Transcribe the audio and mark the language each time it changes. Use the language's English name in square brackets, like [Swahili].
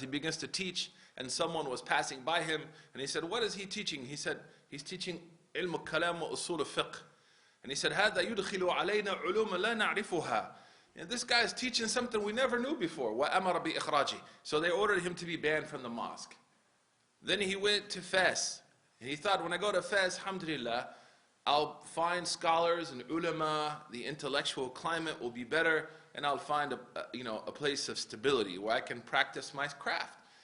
[English] He begins to teach, and someone was passing by him, and he said, what is he teaching? He said, he's teaching ilm al-kalam wa usul al-fiqh. And he said, [Arabic] هذا يدخل علينا علوم لا نعرفها. [English] And this guy is teaching something we never knew before. [Arabic] وَأَمَرَ بِإِخْرَاجِهِ. [English] So they ordered him to be banned from the mosque. Then he went to Fes. And he thought, when I go to Fes, alhamdulillah, I'll find scholars and ulama, the intellectual climate will be better, and I'll find a place of stability where I can practice my craft.